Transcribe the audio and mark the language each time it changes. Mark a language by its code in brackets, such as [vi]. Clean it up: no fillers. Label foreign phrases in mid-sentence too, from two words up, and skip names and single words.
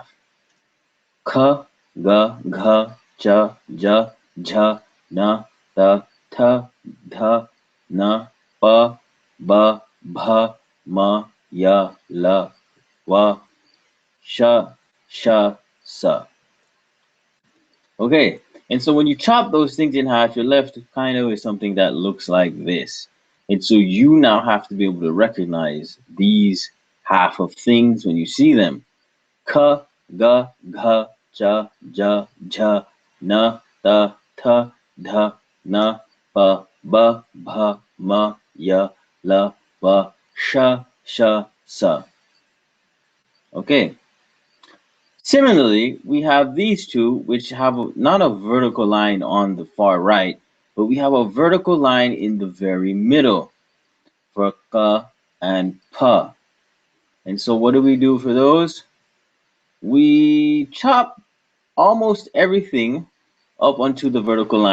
[hi] K, G, G, J, J, J, N, Th, Th, Th, N, P, B, B, M, Y, L, W, Sh, Sh, S. [en] Okay, and so when you chop those things in half, you're left kind of with something that looks like this. And so you now have to be able to recognize these half of things when you see them. [hi] K, G, G, cha, ja, jha, na, ta, tha, dha, na, pa, ba, bha, ma, ya, la, va, sha, sha, sa. [en] Okay. Similarly, we have these two, which have not a vertical line on the far right, but we have a vertical line in the very middle for ka and pa. And so, what do we do for those? We chop almost everything up onto the vertical line.